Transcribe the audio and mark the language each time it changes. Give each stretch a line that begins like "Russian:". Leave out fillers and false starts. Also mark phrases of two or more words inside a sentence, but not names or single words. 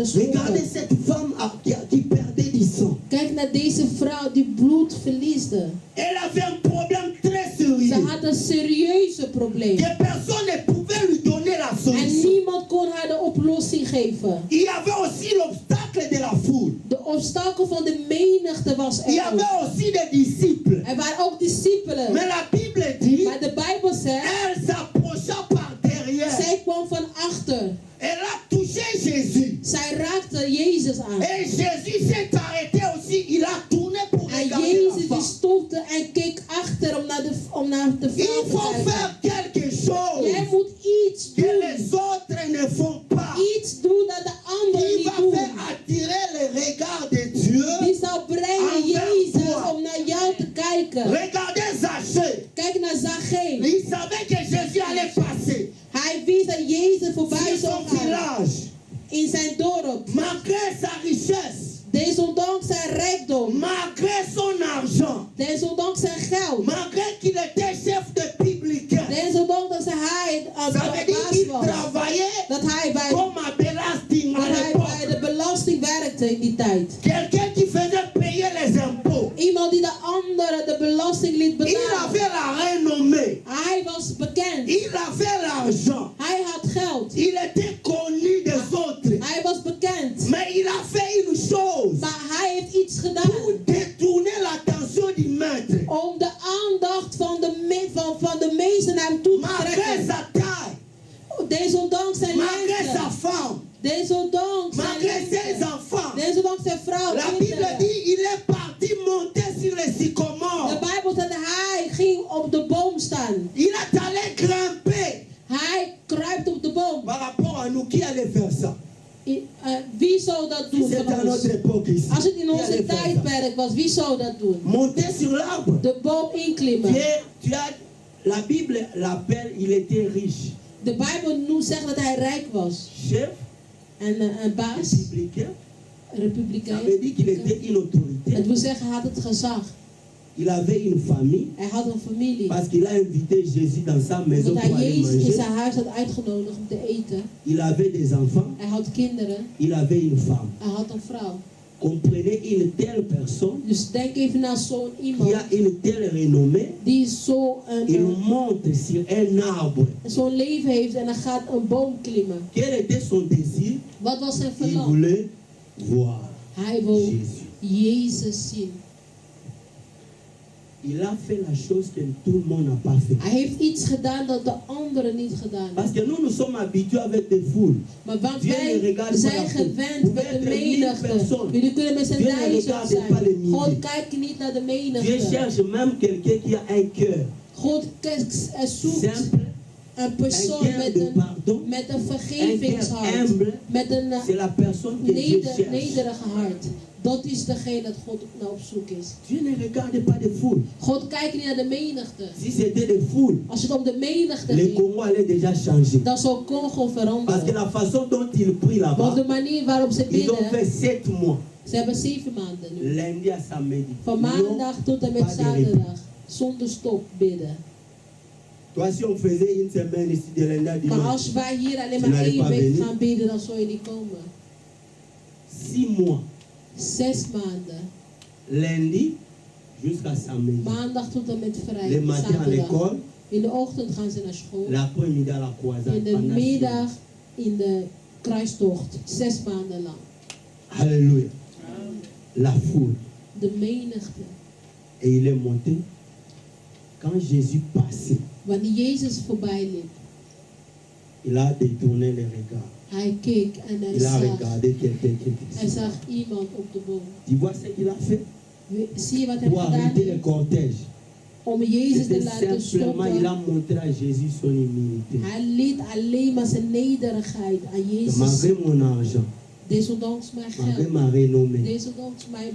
French: Regardez
Dutch: stoppen?
French: cette femme qui perdait du sang.
Dutch: Kijk naar deze vrouw die bloed verliesde.
French: Elle avait un problème très
Dutch: Ze
French: sérieux.
Dutch: had een serieuze probleem.
French: Que personne ne pouvait lui donner la
Dutch: En
French: solution.
Dutch: niemand kon haar de oplossing geven.
French: Il y avait aussi l'obstacle de la foule.
Dutch: De obstakel van de menigte was
French: Il y
Dutch: er
French: avait
Dutch: ook.
French: aussi des disciples.
Dutch: Er waren ook discipelen.
French: Mais la Bible dit,
Dutch: Maar de Bijbel zegt,
French: elle s'approcha par derrière.
Dutch: zij kwam van achter.
French: Elle a touché Jésus.
Dutch: Zij raakte Jezus aan.
French: Et Jésus s'est arrêté aussi. Il a tourné pour
Dutch: En
French: regarder la
Dutch: Jezus die
French: femme.
Dutch: stopte en keek achter om naar de
French: Il
Dutch: vrouw te
French: faut
Dutch: kijken.
French: faire quelque chose
Dutch: Jij moet iets
French: que
Dutch: doen.
French: les autres ne font pas.
Dutch: Iets doen dat de anderen
French: Qui
Dutch: niet
French: va
Dutch: doen.
French: faire attirer le regard de Dieu.
Dutch: Die zal brengen
French: Envers
Dutch: Jezus
French: toi.
Dutch: om naar jou te kijken.
French: Regardez Zachée.
Dutch: Kijk naar Zacchaeus.
French: Il savait que Jésus allait passer
Dutch: Hij wist dat Jezus voorbij
French: sur
Dutch: zou
French: son
Dutch: gaan
French: village.
Dutch: in zijn dorp.
French: Malgré sa richesse,
Dutch: Desondanks zijn rijkdom.
French: malgré son argent,
Dutch: Desondanks zijn geld.
French: malgré qu'il était chef de publicain.
Dutch: Desondanks dat hij
French: Ça veut dire
Dutch: baas
French: qu'il
Dutch: was.
French: travaillait
Dutch: Dat hij bij
French: comme à Belasting à l'époque.
Dutch: de belasting werkte in die tijd.
French: Quelqu'un qui faisait payer les impôts.
Dutch: Iemand die de anderen de belasting liet
French: Il
Dutch: betalen.
French: avait la renommée.
Dutch: Hij was bekend.
French: Il avait l'argent.
Dutch: Hij had geld.
French: Il était connu des autres.
Dutch: Hij was bekend.
French: Mais il a fait une chose
Dutch: Maar hij heeft iets gedaan
French: pour détourner l'attention du maître.
Dutch: om de aandacht van de meester naar hem toe te
French: Malgré
Dutch: trekken.
French: sa taille,
Dutch: Desondanks zijn
French: malgré sa
Dutch: lengte.
French: femme,
Dutch: Desondanks zijn
French: malgré ses
Dutch: lengte.
French: enfants.
Dutch: Desondanks zijn vrouw.
French: La Bible
Dutch: kinderen.
French: dit il est parti monter sur les
Dutch: De
French: sycomores.
Dutch: Bijbel zegt dat hij ging op de boom staan.
French: Il est allé grimper.
Dutch: Hij kruipt op de boom.
French: Par rapport à nous, qui allait faire ça?
Dutch: Wie zou dat doen
French: C'est à
Dutch: van ons?
French: notre époque ici.
Dutch: Als het in
French: Qui
Dutch: onze
French: allait faire ça?
Dutch: tijdperk was, wie zou dat doen?
French: Monter sur l'arbre.
Dutch: De boom inklimmen.
French: La Bible l'appelle, il était riche.
Dutch: De Bijbel zegt dat hij rijk was.
French: Chef,
Dutch: En een baas,
French: républicain, ça
Dutch: republikein.
French: veut dire qu'il était une autorité.
Dutch: Het wil zeggen, hij had het gezag.
French: Il avait une famille
Dutch: Hij had een familie.
French: parce qu'il a invité Jésus dans sa maison
Dutch: Dat
French: pour
Dutch: hij
French: aller
Dutch: Jezus in
French: manger.
Dutch: zijn huis had uitgenodigd om te eten.
French: Il avait des enfants,
Dutch: Hij had kinderen.
French: il avait une femme.
Dutch: Hij had een vrouw.
French: Comprenez une telle personne
Dutch: Dus denk even naar zo'n
French: qui
Dutch: iemand.
French: a une telle renommée,
Dutch: Die zo
French: il monte sur un arbre.
Dutch: zo'n leven heeft en dan gaat een boom klimmen.
French: Quel était son désir?
Dutch: Wat was zijn
French: Il
Dutch: verlangen?
French: voulait voir
Dutch: Hij wil
French: Jésus.
Dutch: Jezus zien.
French: Il a fait la chose que tout le monde n'a pas fait.
Dutch: Hij heeft iets gedaan dat de anderen niet gedaan
French: Parce
Dutch: hebben.
French: que nous sommes habitués avec des foules.
Dutch: Maar want
French: Dieu ne
Dutch: wij
French: regarde pas
Dutch: zijn
French: la foule.
Dutch: gewend
French: Vous
Dutch: met
French: êtes
Dutch: de
French: 1000
Dutch: menigte.
French: personnes.
Dutch: Jullie kunnen met z'n
French: Dieu ne
Dutch: duizend
French: regarde pas les
Dutch: zijn.
French: milliers.
Dutch: God kijkt niet naar de
French: Dieu
Dutch: menigte.
French: cherche même quelqu'un qui a un cœur
Dutch: God zoekt
French: simple,
Dutch: een
French: un
Dutch: persoon
French: cœur de pardon.
Dutch: met een
French: Un cœur
Dutch: vergevingshart.
French: humble.
Dutch: Met een
French: C'est la personne que Dieu cherche.
Dutch: nederige hart. Dat is degene dat God naar op zoek is.
French: Dieu ne regarde pas des foules.
Dutch: God kijkt niet naar de menigte.
French: Si c'était des foules,
Dutch: Als het om de menigte
French: le
Dutch: ging,
French: Congo allait déjà changer.
Dutch: dan zou Congo
French: Parce que
Dutch: veranderen.
French: la façon dont ils prient
Dutch: Want
French: là-bas,
Dutch: de manier waarop ze
French: ils ont
Dutch: bidden,
French: fait 7 mois.
Dutch: ze hebben 7 maanden nu.
French: Lundi à samedi.
Dutch: Van
French: Non,
Dutch: maandag tot en met
French: pas de répit.
Dutch: zaterdag. Zonder stop bidden.
French: Toi, si on faisait une semaine ici de lundi à
Dutch: Maar
French: dimanche,
Dutch: als wij hier alleen
French: Tu
Dutch: maar
French: n'allais
Dutch: 1
French: pas
Dutch: week
French: venir.
Dutch: gaan bidden, dan zou je niet komen.
French: 6 mois.
Dutch: 6 maanden.
French: Lundi jusqu'à samedi.
Dutch: Maandag tot en met
French: Le
Dutch: vrijdag.
French: matin à
Dutch: Zaterdag.
French: l'école,
Dutch: In de ochtend gaan ze naar school.
French: l'après-midi à la croisade.
Dutch: In de
French: pendant 6
Dutch: middag
French: mois.
Dutch: in de kruistocht. 6 maanden lang.
French: Alléluia. La foule.
Dutch: De menigte.
French: Et il est monté Quand Jésus passait,
Dutch: Wanneer Jezus voorbij liep,
French: il a détourné les regards.
Dutch: hij keek en
French: Il a regardé quelqu'un qui
Dutch: hij
French: était
Dutch: zag iemand op de boom.
French: Tu vois ce qu'il a fait?
Dutch: Zie je wat hij
French: Pour
Dutch: gedaan
French: arrêter le
Dutch: heeft?
French: cortège.
Dutch: Om Jezus te
French: C'était
Dutch: laten
French: simplement, il a
Dutch: stoppen.
French: montré à Jésus son humilité.
Dutch: Hij liet alleen maar zijn nederigheid aan Jezus.
French: Malgré mon argent,
Dutch: Desondanks mijn
French: malgré
Dutch: geld.
French: ma renommée,
Dutch: Desondanks mijn